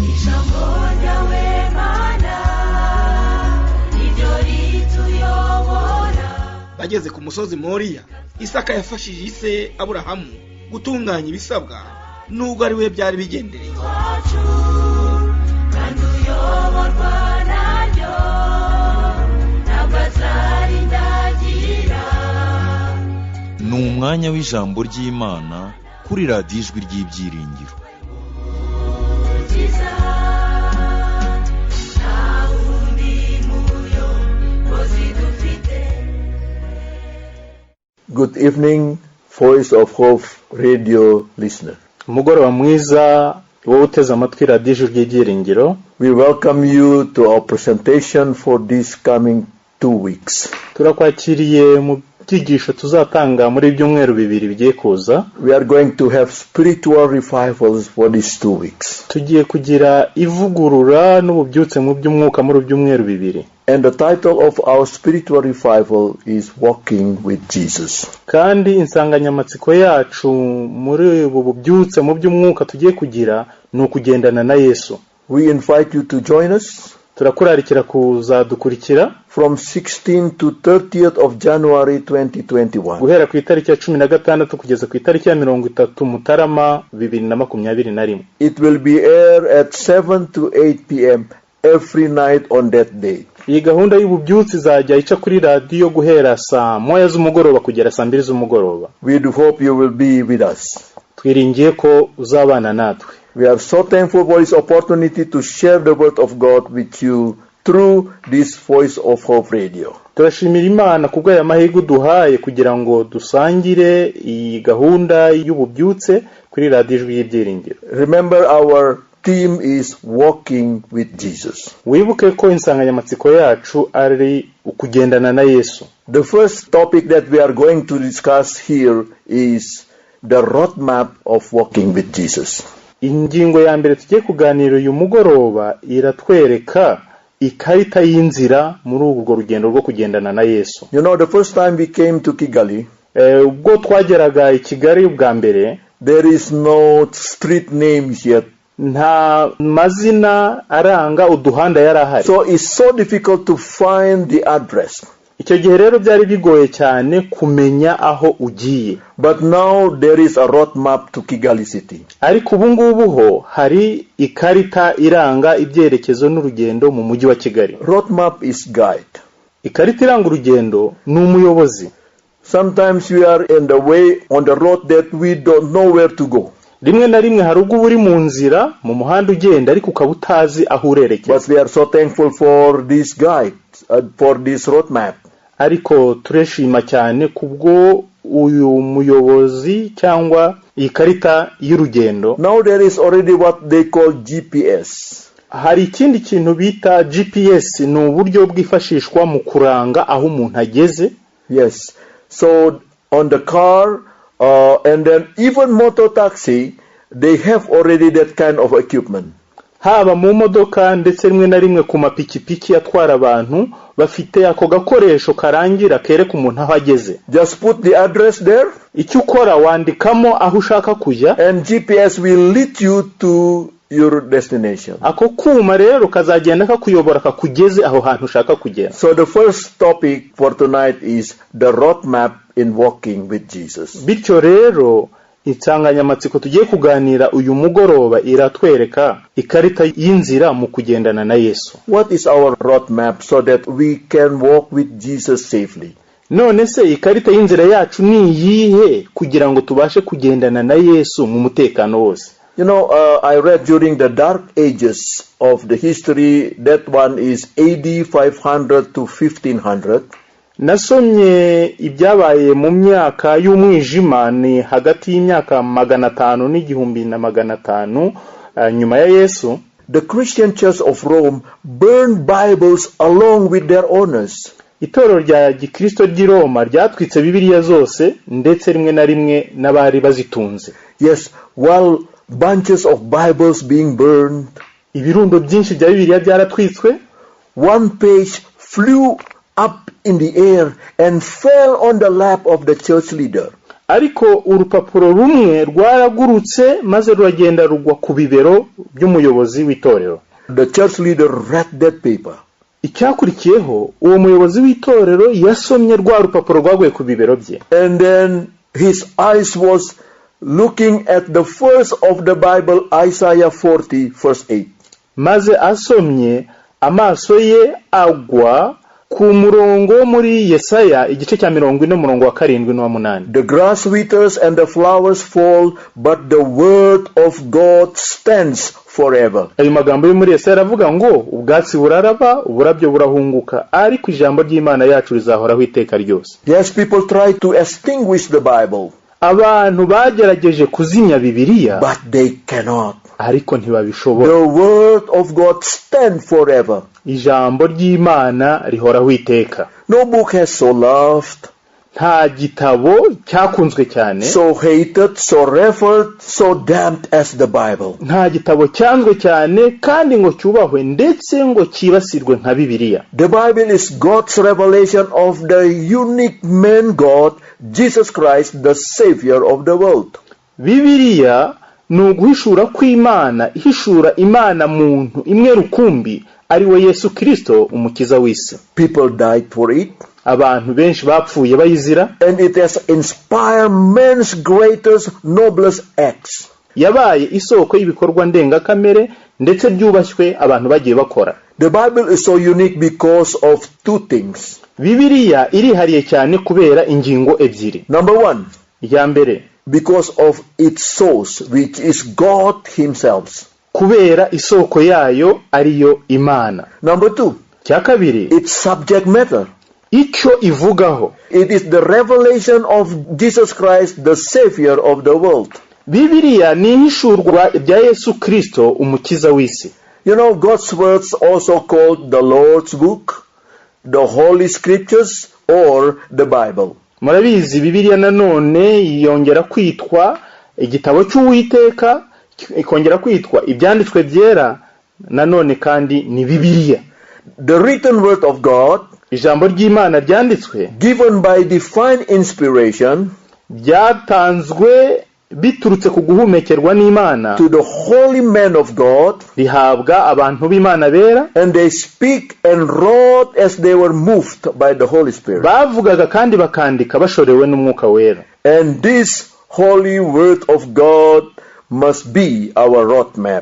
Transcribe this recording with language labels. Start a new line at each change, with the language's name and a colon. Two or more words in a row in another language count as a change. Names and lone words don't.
Kinyarwanda: Bageze ku musozi Moriya, Isaka yafashije ise Aburahamu gutunganya ibisabwa nubwo ari we byari bigendereye. Ni umwanya w'ijambo ry'Imana kuri radiyo Ijwi ry'Ibyiringiro.
English: Good evening, Voice of Hope radio listener.
Kinyarwanda: Umugoroba mwiza wowe uteze amatwi radiyo Ijwi ry'Ibyiringiro.
English: We welcome you to our presentation for this coming 2 weeks.
Kinyarwanda: Turakwakiriye mu byigisho tuzatanga muri byumweru bibiri bigiye kuza.
English: We are going to have spiritual revivals for these 2 weeks.
Kinyarwanda: Tugiye kugira ivugurura n'ububyutse mu by'umwuka muri byumweru bibiri.
English: And the title of our spiritual revival is Walking with Jesus.
Kinyarwanda: Kandi insanganyamatsiko yacu muri ubu bubyutse mu by'umwuka tugiye kugira ni ukugendana na Yesu.
English: We invite you to join us.
Kinyarwanda: Turakurarikira kuzadukurikira
English: from 16 to 30th of January 2021.
Kinyarwanda: Guhera ku itariki ya 16 kugeza ku itariki ya 30 Mutarama 2021.
English: It will be aired at 7 to 8 p.m. every night on that day.
Kinyarwanda: Iyi gahunda y'ububyutsi izajya ica kuri radio guhera saa 1 z'umugoroba kugera saa 2 z'umugoroba.
English: We do hope you will be with us.
Kinyarwanda: Twiringiye ko uzabana natwe.
English: We are so thankful for this opportunity to share the word of God with you through this Voice of Hope radio.
Kinyarwanda: Turashimira Imana kubwo aya mahirwe duhaye kugira ngo dusangire iyi gahunda y'ububyutse kuri radiyo Ijwi y'Ibyiringiro.
English: Remember, our theme is Walking with Jesus.
Kinyarwanda: Wibuke ko insanganyamatsiko yacu ari ukugendana na Yesu.
English: The first topic that we are going to discuss here is the roadmap of walking with Jesus.
Kinyarwanda: Ingingo ya mbere tugiye kuganira uyu mugoroba iratwereka ikarita y'inzira muri ubwo rugendo rwo kugendana na Yesu.
English: You know, the first time we came to Kigali,
Kinyarwanda: ubwo twageraga i Kigali ubwa mbere,
English: there is no street names yet.
Kinyarwanda: Nta mazina aranga uduhanda yarahari.
English: So it's so difficult to find the address.
Kinyarwanda: Icyo gihe rero byari bigoye cyane kumenya aho ugiye.
English: But now there is a road map to Kigali city.
Kinyarwanda: Ariko ubu ngubu ho hari ikarita iranga ibyerekezo n'urugendo mu mujyi wa Kigali.
English: Road map is guide.
Kinyarwanda: Ikarita iranga urugendo ni umuyobozi.
English: Sometimes we are in the way on the road that we don't know where to go.
Kinyarwanda: Rimwe na rimwe hari ubwo uri mu nzira mu muhanda ugenda ariko ukaba utazi aho urerekeza.
English: But we are so thankful for this guide, for this road map.
Kinyarwanda: Ariko tureshima cyane kubwo uyu muyobozi cyangwa ikarita y'urugendo.
English: Now there is already what they call GPS.
Kinyarwanda: Hari ikindi kintu bita GPS, ni uburyo bwifashishwa mu kuranga aho umuntu ageze.
English: Yes. So on the car and then even motor taxi, they have already that kind of equipment.
Kinyarwanda: Haba mu modoka ndetse rimwe na rimwe ku mapikipiki atwara abantu bafite ako gakoresho karangira kereka umuntu aho ageze.
English: Just put the address there.
Kinyarwanda: Icyo ukora wandikamo aho ushaka kujya,
English: and GPS will lead you to your destination.
Kinyarwanda: Ako kuma rero kazagenda kakuyobora kakugeze aho hantu ushaka kugera.
English: So the first topic for tonight is the road map in walking with Jesus.
Kinyarwanda: Bityo rero insanganyamatsiko tugiye kuganira uyu mugoroba iratwereka ikarita y'inzira mu kugendana na Yesu.
English: What is our road map so that we can walk with Jesus safely?
Kinyarwanda: None se ikarita y'inzira yacu ni iyihe kugira ngo tubashe kugendana na Yesu mu mutekano wose?
English: You know, I read during the dark ages of the history, that one is AD 500 to 1500.
Kinyarwanda: Nasomye ibyabaye mu myaka y'umwijima ni hagati y'imyaka 500 n'igihumbi na 500 nyuma ya Yesu.
English: The Christian Church of Rome burned Bibles along with their owners.
Kinyarwanda: Itorero rya Gikristo ry'i Roma ryatwitse Bibiliya zose ndetse rimwe na rimwe n'abari bazitunze.
English: Yes, while bunches of Bibles being burned,
Kinyarwanda: ibirundo byinshi bya Bibiliya byaratwitswe.
English: One page flew up in the air and fell on the lap of the church leader.
Kinyarwanda: ariko urupapuro rumwe rwaragurutse maze ruragenda rugwa ku bibero by'umuyobozi w'itorero.
English: The church leader read that paper.
Kinyarwanda: Icyakurikiyeho uwo muyobozi w'itorero yasomye rwa rupapuro rwaguye ku bibero bye.
English: And then his eyes was looking at the verse of the Bible, Isaiah 40 verse 8.
Kinyarwanda: Maze asomye amaso ye agwa ku murongo muri Yesaya igice cya 40 umurongo wa 7 n'uwa 8.
English: The grass withers and the flowers fall, but the word of God stands forever.
Kinyarwanda: Ayo magambo yo muri Yesaya aravuga ngo ubwatsi buraraba uburabyo burahunguka ariko ijambo ry'Imana yacu rizahoraho iteka ryose.
English: Yes, people try to extinguish the Bible,
Kinyarwanda: abantu bagerageje kuzimya Bibiliya
English: but they cannot.
Kinyarwanda: ariko ntibabishobora.
English: The word of God stands forever.
Kinyarwanda: Ijambo ry'Imana rihoraho iteka.
English: No book has so loved,
Kinyarwanda: nta gitabo cyakunzwe cyane,
English: so hated, so revered, so damned as the Bible.
Kinyarwanda: nta gitabo cyanzwe cyane kandi ngo cyubahwe ndetse ngo kibasirwe nka Bibiliya.
English: The Bible is God's revelation of the unique man God, Jesus Christ, the Savior of the world.
Kinyarwanda: Bibiliya ni uguhishura kw'Imana, ihishura Imana muntu imwe rukumbi ari we Yesu Kristo umukiza w'isi.
English: People died for it,
Kinyarwanda: abantu benshi bapfuye bayizira,
English: and it has inspired man's greatest, noblest acts.
Kinyarwanda: yabaye isoko y'ibikorwa ndengakamere ndetse byubashywe abantu bagiye bakora.
English: The Bible is so unique because of two things.
Kinyarwanda: Bibiliya irihariye cyane kubera ingingo ebyiri.
English: Number one,
Kinyarwanda: iya mbere,
English: because of its source, which is God himself.
Kinyarwanda: kubera isoko yayo ariyo Imana.
English: Number two,
Kinyarwanda: cya kabiri,
English: its subject matter.
Kinyarwanda: icyo ivugaho.
English: It is the revelation of Jesus Christ, the Savior of the world.
Kinyarwanda: Bibiliya ni ihishurwa rya Yesu Kristo umukiza w'isi.
English: You know, God's words also called the Lord's book, the Holy Scriptures, or the Bible.
Kinyarwanda: Murabizi Bibiliya nanone yongera kwitwa igitabo cy'Uwiteka, ikongera kwitwa ibyanditswe byera, nanone kandi ni Bibiliya.
English: The written word of God,
Kinyarwanda: ijambo ry'Imana ryanditswe,
English: given by divine inspiration,
Kinyarwanda: byatanzwe biturutse ku guhumekerwa n'Imana,
English: to the holy men of God,
Kinyarwanda: rihabwa abantu b'Imana bera,
English: and they speak and wrote as they were moved by the Holy Spirit.
Kinyarwanda: bavugaga kandi bakandika bashorewe n'Umwuka wera.
English: And this holy word of God must be our roadmap.